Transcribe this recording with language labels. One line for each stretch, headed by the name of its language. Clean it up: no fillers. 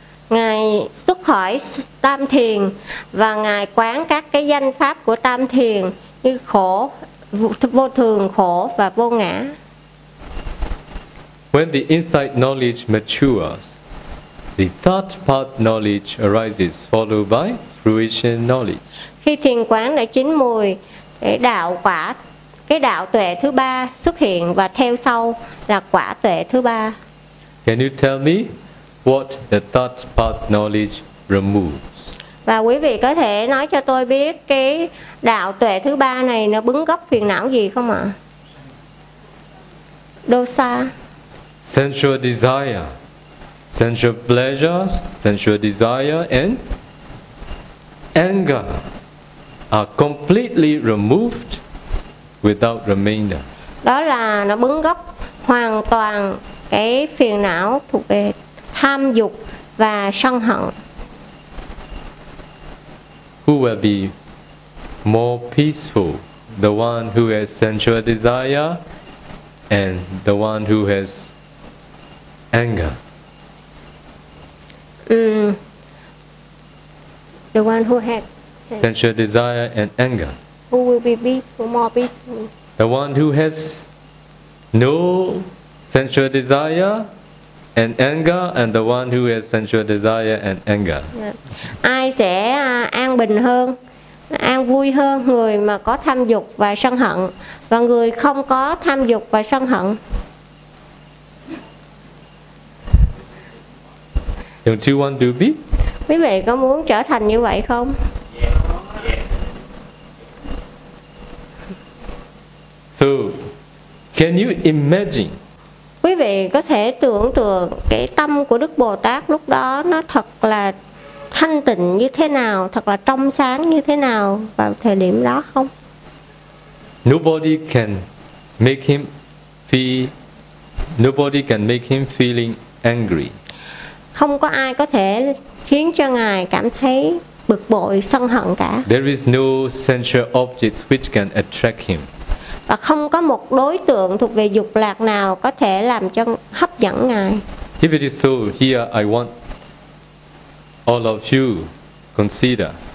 Vietnamese: Ngài xuất khỏi tam thiền và ngài quán các cái danh pháp của tam thiền như khổ, vô thường, khổ và vô ngã.
English: When the insight knowledge matures, the thought path knowledge arises, followed by fruition knowledge.
Vietnamese: Khi thiền quán đã chín mùi, cái đạo quả, cái đạo tuệ thứ ba xuất hiện và theo sau là quả tuệ thứ ba.
English: Can you tell me what the thought path knowledge removes?
Vietnamese: Và quý vị có thể nói cho tôi biết cái đạo tuệ thứ ba này nó bứng gốc phiền não gì không ạ?
Pali: Dosa.
English: Sensual desire, sensual pleasures, sensual desire and anger are completely removed without remainder.
Vietnamese: Đó là nó bứng gốc hoàn toàn cái phiền não thuộc về tham dục và sân hận. Who will be more peaceful? The one who has sensual desire and the one who has anger. The one who had sensual desire and anger. Who will be peaceful, more peaceful? The one who has no sensual desire and anger, and the one who has sensual desire and anger. Yeah. Ai sẽ an bình hơn, an vui hơn, người mà có tham dục và sân hận, và người không có tham dục và sân hận.
English: Don't you want to be?
Vietnamese: Quý vị có muốn trở thành như vậy không?
English: So, can you imagine?
Vietnamese: Quý vị có thể tưởng tượng cái tâm của Đức Bồ Tát lúc đó nó thật là thanh tịnh như thế nào, thật là trong sáng như thế nào vào thời điểm đó không?
English: Nobody can make him feeling angry.
Vietnamese: Không có ai có thể khiến cho ngài cảm thấy bực bội, sân hận cả.
English: There is no sensual objects which can attract him.
Vietnamese: Và không có một đối tượng thuộc về dục lạc nào có thể làm cho hấp dẫn ngài.
English: If it is so, here I want all of you consider.